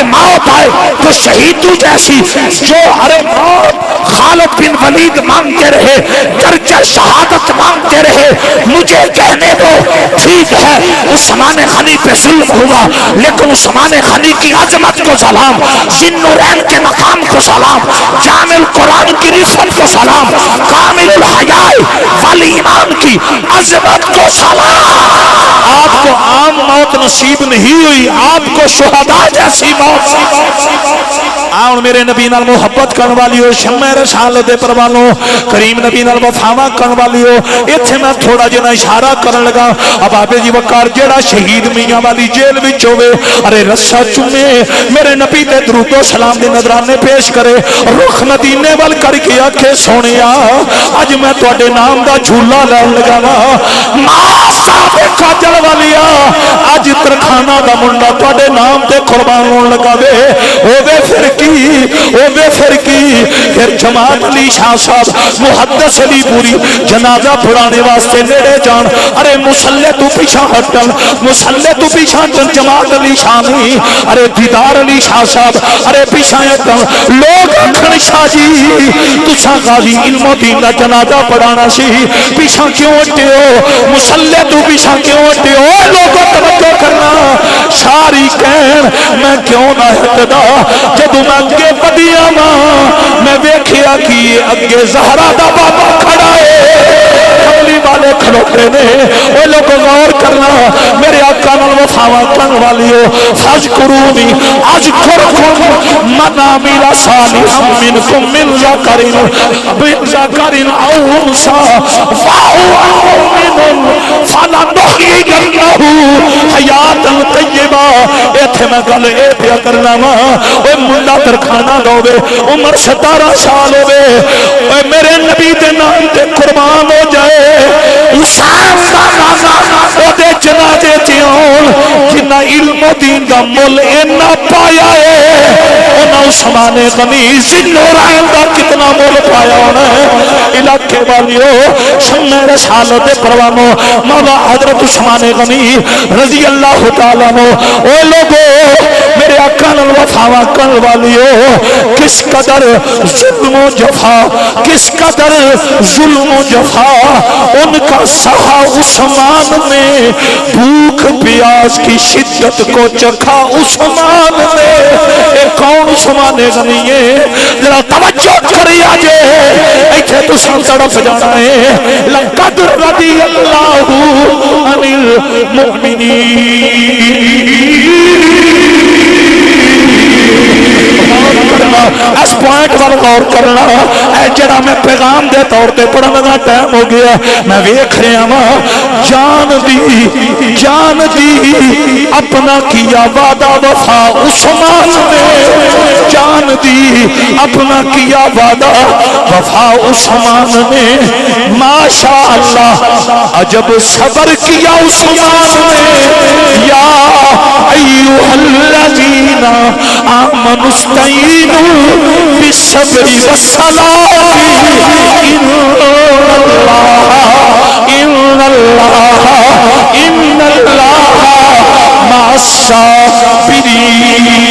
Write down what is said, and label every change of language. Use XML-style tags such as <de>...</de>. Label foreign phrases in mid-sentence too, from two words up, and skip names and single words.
<ur>موت آئے تو شہیدوں جیسی، جو ارے موت خالد بن ولید مانگتے رہے، درجہ شہادت مانگتے رہے، مجھے کہنے دو ٹھیک ہے عثمان غنی پہ ظلم ہوا، لیکن عثمان غنی کی عظمت کو سلام، ذی-النورین کے مقام کو سلام، جامع القرآن کی رفعت کو سلام، کامل الحیاء والایمان کی عظمت کو سلام۔ آپ کو عام موت نصیب نہیں ہوئی، آپ کو شہداء جیسی موت۔</ur> <pa>آؤ میرے نبی نال محبت کرن والی ہو، شمع رسالت دے پروانو، کریم نبی نال وفاواں کرن والی ہو، ایتھے میں تھوڑا جنا اشارہ کرن لگا۔ اب آپ جی وقار جیڑا شہید میاں والی جیل وچ ہوے، ارے رسا چومے میرے نبی تے درود و سلام دے نذرانے پیش کرے، رخ مدینے وال کر کے آکھے سونیا اج میں تواڈے نام دا جھولا لین لگا وا، ماں صاحب کاجل والیا اج ترکھانہ دا منڈا تواڈے نام تے قربان ہون لگا وے، ہوے پھر پھر کی پھر جماعت علی شاہ صاحب محدث علی پوری جنازہ پڑھانے واسطے نیڑے جان، ارے مسلح تو پیچھا ہٹن، مسلح تو پیچھا ہٹن، جماعت علی شاہ نہیں، ارے دیدار علی شاہ صاحب ارے پیچھا ہٹن، لوگ آکھن شاہ جی تساں غازی علم و دین دا جنازہ پڑھانا سی، پیچھا کیوں ہٹے ہو، مسلح تو پیچھا کیوں ہٹے ہو، لوگوں توجہ کرنا، شاری کہن میں کیوں نہ ہٹدا، جدوں میں اگے بدیا ماں میں ویکھیا کہ اگے زہرا دا بابا کھڑا ہے، کملی والے کھڑوتے نے، وہ لوگ غور کرنا، میرے آقا نال وفاواں کرن والیو،</pa> <ar>فاذکرونی اذکرکم منامی رسالہ منکم من ذکر او انثی فہو مؤمن فلنحیینہ حیاتا طیبہ۔</ar> <pa>ایتھے میں گل اے پیا کرنا وا، اے منڈا ترکھانہ دوے عمر 17 سال ہوے، اے میرے نبی دے نام تے قربان ہو جائے، حسین دا نانا او دے جنازے تے آن، جنہ علم و دین دا مول اینا پایا ہے، انہاں عثمان غنی ذی-النورین دا کتنا مول پایا ہونا ہے۔ علاقے والیو شمع رسالت دے پروانو، مولا حضرت عثمان غنی</pa> <ar>رضی اللہ تعالیٰ عنہ،</ar> <pa>اے لوگو میرے آقا نال وفاواں کرن والیو،</pa> <ur>کس قدر ظلم و جفا، کس قدر ظلم و جفا ان کا سہا عثمان نے، بھوک پیاس کی شدت کو چکھا عثمان نے۔</ur> <pa>اے کون عثمان غنی ہے؟ ذرا توجہ کری آجے، ایتھے تو سن تڑپ جانا ہے،</pa> <ar>لقد رضی اللہ عن المؤمنین۔</ar> <pa>اس پوائنٹ وال غور کرنا، اے جڑا میں پیغام دے طور تے پڑھن دا ٹائم ہو گیا، میں ویکھ رہا ہاں جان دی</pa> <ur>اپنا کیا وعدہ وفا عثمان نے، جان دی اپنا کیا وعدہ وفا عثمان نے، ماشاءاللہ عجب صبر کیا عثمان نے،</ur> <ar>یا ایھا الذین آمنوا استعینوا بالصبر والصلاۃ ان اللہ مع الصابرین۔</ar>